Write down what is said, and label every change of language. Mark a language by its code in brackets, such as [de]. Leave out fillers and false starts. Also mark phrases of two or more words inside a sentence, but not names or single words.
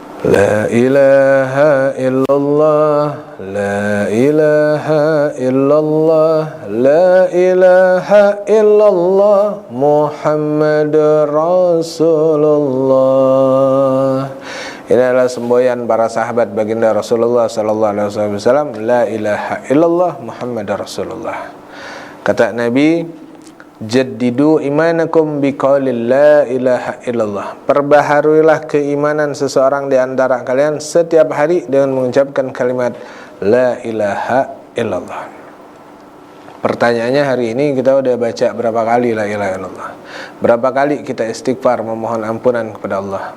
[ar] لا إله إلا الله، لا إله إلا الله، لا إله إلا الله, محمد رسول الله. [id] Ini adalah semboyan para sahabat baginda Rasulullah [ar] صلى الله عليه وسلم، لا إله إلا الله، محمد رسول الله. [id] Kata Nabi, [ar] جددوا إيمانكم بقول لا إله إلا الله. [id] Perbaharuilah keimanan seseorang di antara kalian setiap hari dengan mengucapkan kalimat [ar] لا إله إلا الله. [id] Pertanyaannya, hari ini kita udah baca berapa kali [ar] لا إله إلا الله? [id] Berapa kali kita istighfar memohon ampunan kepada Allah?